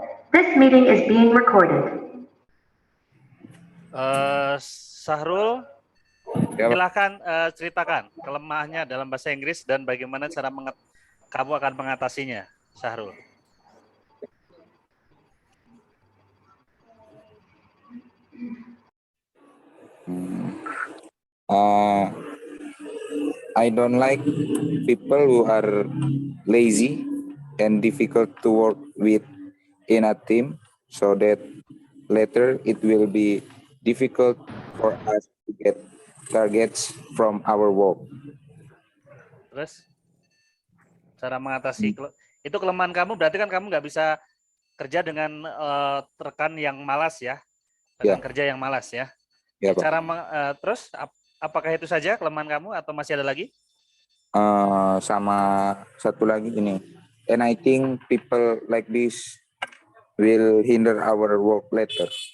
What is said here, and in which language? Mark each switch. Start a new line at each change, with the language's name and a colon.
English: This meeting is being recorded.
Indonesian: Sahrul, Ya, Pak. silakan ceritakan kelemahannya dalam bahasa Inggris dan bagaimana cara kamu akan mengatasinya, Sahrul.
English: I don't like people who are lazy and difficult to work with in a team, so that later it will be difficult for us to get targets from our work.
Indonesian: Terus cara mengatasi itu kelemahan kamu, berarti kan kamu nggak bisa kerja dengan rekan yang malas ya, rekan kerja yang malas ya. Ya, Pak. Terus apakah itu saja kelemahan kamu atau masih ada lagi? Sama satu lagi ini,
English: and I think people like this will hinder our work later.